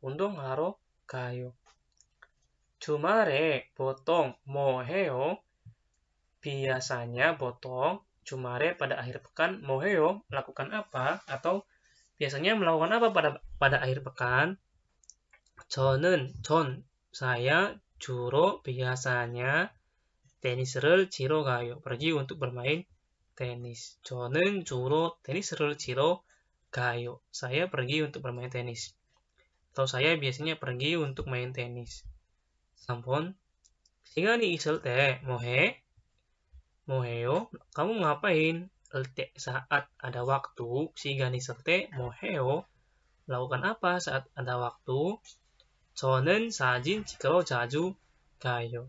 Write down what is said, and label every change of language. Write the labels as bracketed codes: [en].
[ko] 운동하러 가요. 주말에 보통 뭐 해요? [id] biasanya [ko] 보통 주말에 [id] pada akhir pekan [ko] 뭐 해요? [id] lakukan apa? Atau biasanya melakukan apa pada akhir pekan? saya [ko] 주로 [id] biasanya [ko] 테니스를 치러 가요. [id] pergi untuk bermain tenis. [ko] 저는 주로 테니스를 치러 가요. [id] saya pergi untuk bermain tenis. Atau saya biasanya pergi untuk main tenis. [ko] 3번 시간이 있을 때 뭐 해? 뭐 해요? [id] kamu ngapain? [ko] 때 [id] saat ada waktu. [ko] 시간 있을 때 뭐 해요? [id] lakukan apa saat ada waktu? [ko] 저는 사진 찍으러 자주 가요.